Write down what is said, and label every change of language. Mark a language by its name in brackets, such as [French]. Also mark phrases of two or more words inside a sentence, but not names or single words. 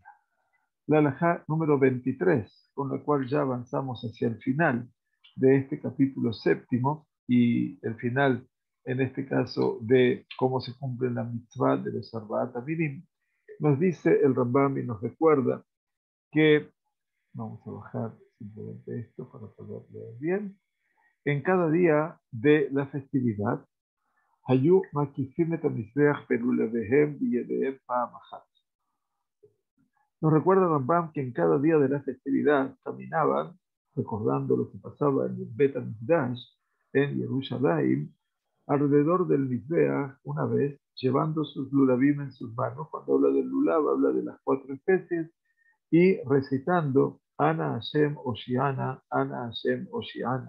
[Spanish] La alajá número 23, con la cual ya avanzamos hacia el final de este capítulo séptimo y el final, en este caso, de cómo se cumple la mitzvah de los [Hebrew] ארבעת אמירים, [Spanish] nos dice el Rambam y nos recuerda que, vamos a bajar simplemente esto para poder leer bien, en cada día de la festividad, [Hebrew] היו מקיפים את המזבח בלולביהם בידיהם פעם אחת. [Spanish] Nos recuerda Rambam que en cada día de la festividad caminaban, recordando lo que pasaba en el Bet HaMikdash, en Jerusalén, alrededor del Mizbeach, una vez, llevando sus lulavim en sus manos. Cuando habla del lulav, habla de las cuatro especies, y recitando, [Hebrew] אנא השם הושיענא, אנא השם הושיענא.